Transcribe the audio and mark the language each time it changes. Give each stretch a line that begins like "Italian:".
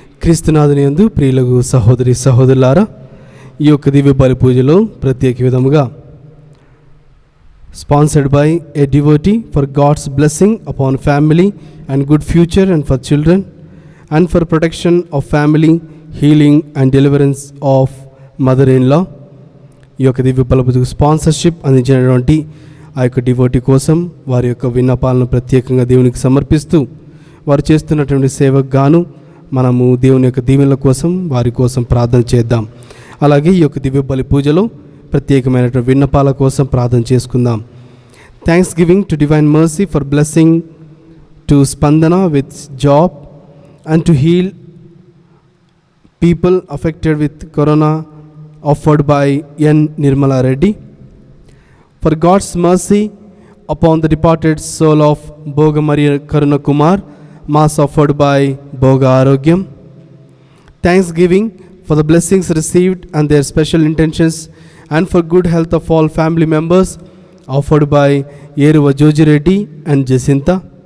Telugu: క్రీస్తునాథుని యందు ప్రియులకు సహోదరి సహోదరులారా, ఈ యొక్క దివ్య బలి పూజలో ప్రత్యేక విధముగా
English: sponsored by a devotee for God's blessing upon family and good future and for children and for protection of family, healing and deliverance of mother-in-law.
Telugu: ఈ యొక్క దివ్య బలి పూజకు స్పాన్సర్షిప్ అందించినటువంటి ఆ యొక్క డివోటీ కోసం వారి యొక్క విన్నపాలను ప్రత్యేకంగా దేవునికి సమర్పిస్తూ వారు చేస్తున్నటువంటి సేవకు గాను మనము దేవుని యొక్క దీవెనల కోసం వారి కోసం ప్రార్థన చేద్దాం. అలాగే ఈ యొక్క దివ్య బలి పూజలో ప్రత్యేకమైనటువంటి విన్నపాల కోసం ప్రార్థన చేసుకుందాం.
English: Thanksgiving to divine mercy for blessing to Spandana with job and to heal people affected with corona offered by N. Nirmala Reddy. For God's mercy upon the departed soul of Boga Maria Karuna Kumar, Mass offered by Boga Arogyam. Thanksgiving for the blessings received and their special intentions and for good health of all family members, offered by Yeruva Joji Reddy and Jacinta.